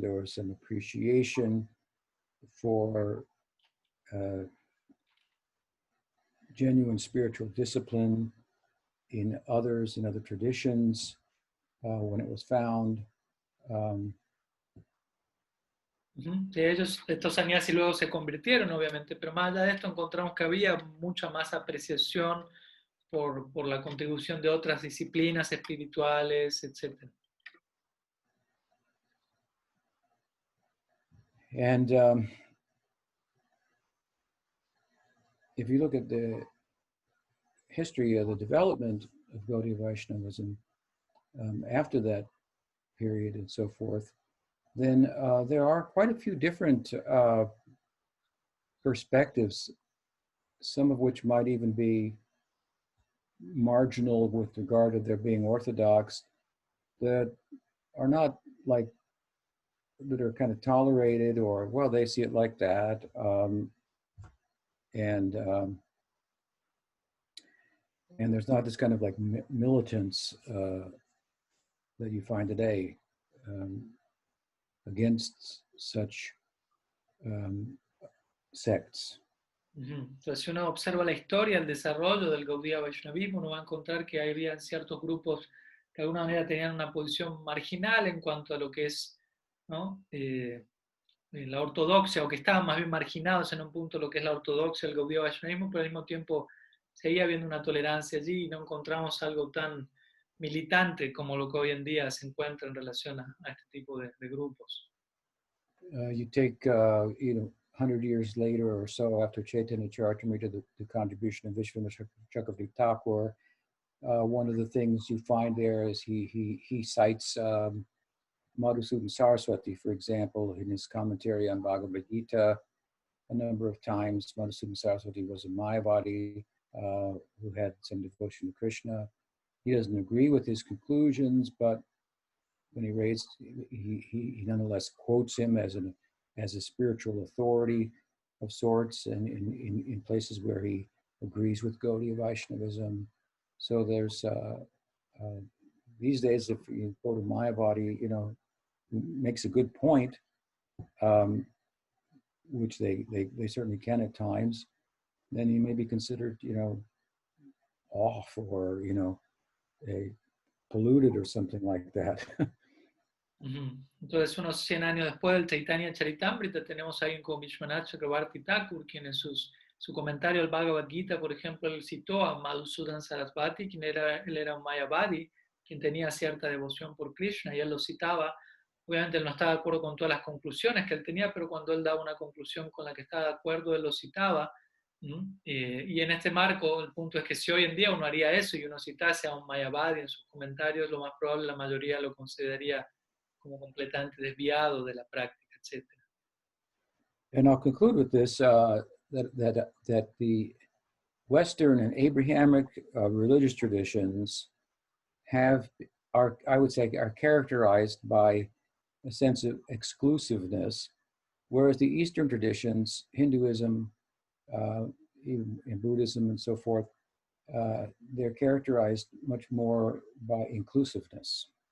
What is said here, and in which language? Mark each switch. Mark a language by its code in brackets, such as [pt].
[en] There was some appreciation for genuine spiritual discipline in others, in other traditions, when it was found. [es] Ujú. Sí, estos sannyasis luego se convirtieron, obviamente, pero más allá de esto encontramos que había mucha más apreciación por la contribución de otras disciplinas espirituales, etc. [en] And if you look at the history of the development of Gaudiya Vaishnavism after that period and so forth, then there are quite a few different perspectives, some of which might even be marginal with regard to their being orthodox, that are not like, that are kind of tolerated, or, well, they see it like that. And there's not this kind of like militance that you find today against such sects. [es] Entonces, si uno observa la historia, el desarrollo del Gaudiya Vaishnavismo, uno va a encontrar que había ciertos grupos que de alguna manera tenían una posición marginal en cuanto a lo que es, ¿no? La ortodoxia, o que estaban más bien marginados en un punto lo que es la ortodoxia, el Gaudiya Vaishnavismo, pero al mismo tiempo seguía habiendo una tolerancia allí y no encontramos algo tan militante como lo que hoy en día se encuentra en relación a este tipo de grupos. [en] You take, 100 years later or so, after Chaitanya Charitamrita, the contribution of Vishwanath Chakravarti Thakur, one of the things you find there is he cites Madhusudan Saraswati, for example, in his commentary on Bhagavad Gita. A number of times, Madhusudan Saraswati was a Mayavadi who had some devotion to Krishna. He doesn't agree with his conclusions, but when he nonetheless quotes him as a spiritual authority of sorts, and in places where he agrees with Gaudiya Vaishnavism. So there's these days, if you go to Mayavadi, makes a good point, which they certainly can at times, then he may be considered, off, or, a polluted or something like that. [es] Entonces, unos 100 años después del Chaitanya Charitamrita, tenemos a alguien como Vishwanath Chakravarti Thakur, quien en su comentario al Bhagavad Gita, por ejemplo, él citó a Madhusudan Saraswati, él era un Mayavadi, quien tenía cierta devoción por Krishna, y él lo citaba. Obviamente él no estaba de acuerdo con todas las conclusiones que él tenía, pero cuando él daba una conclusión con la que estaba de acuerdo, él lo citaba. Y en este marco, el punto es que si hoy en día uno haría eso y uno citase a un Mayavadi en sus comentarios, lo más probable la mayoría lo consideraría como completamente desviado de la práctica, etc. [en] And I'll conclude with this, that the Western and Abrahamic religious traditions I would say, are characterized by a sense of exclusiveness, whereas the Eastern traditions, Hinduism, even in Buddhism and so forth, they're characterized much more by inclusiveness.